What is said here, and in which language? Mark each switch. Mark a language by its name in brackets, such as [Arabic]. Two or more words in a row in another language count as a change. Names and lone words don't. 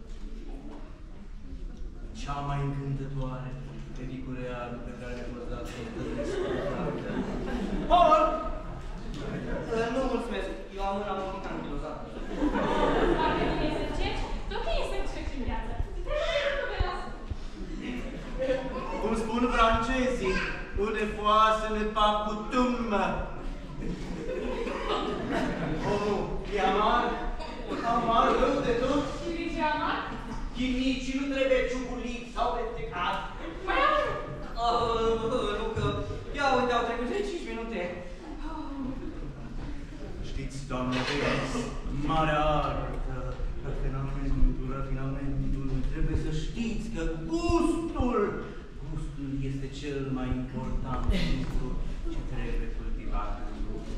[Romanian] Cea mai încântătoare pedicureală pe care mi-a fost dat să o întâlnesc. Paul! Nu, mulțumesc. Eu am una mult anchilozată. Foarte bine să încerci. Tot e să încerci în viață. Nu vei lasă. Cum spun francezii, [French] une fois ce n'est pas coutume. [Romanian] Oh, e amar? Amar rău de tot? Și de ce amar? Chinicii nu trebuie ciuguliți sau mestecat. Mai am. Nu că... Ia uite, au trecut 5 minute. Știți, doamne, vezi, marea artă, rafinamentul, trebuie să știți că gustul este cel mai important lucru ce trebuie cultivat în lume.